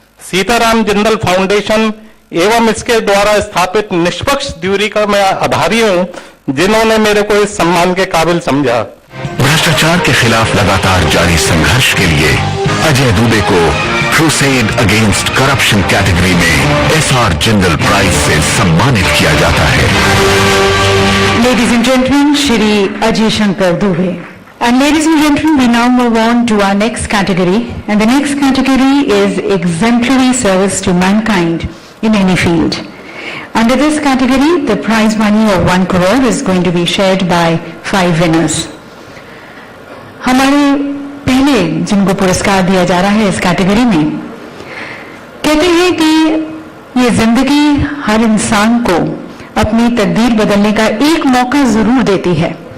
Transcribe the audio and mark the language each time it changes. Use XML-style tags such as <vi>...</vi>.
<hi>Sitaram Jindal foundation एवं इसके द्वारा स्थापित निष्पक्ष ड्यूरी का मैं आभारी हूं, जिन्होंने मेरे को इस सम्मान के काबिल समझा. भ्रष्टाचार के खिलाफ लगातार जारी संघर्ष के लिए अजय दुबे को क्रुसेड अगेंस्ट करप्शन कैटेगरी में SR जिंदल प्राइज से सम्मानित किया जाता है.</hi> <en>Ladies and gentlemen, Shri Ajay Shankar Dubey. And ladies and gentlemen, we now move on to our next category, and the next category is exemplary service to mankind in any field. Under this category, the prize money of 1 crore is going to be shared by 5 winners.</en> <hi>हमारे पहले जिनको पुरस्कार दिया जा रहा है इस category में, कहते हैं कि ये जिंदगी हर इंसान को अपनी तकदीर बदलने का एक मौका जरूर देती है.</hi>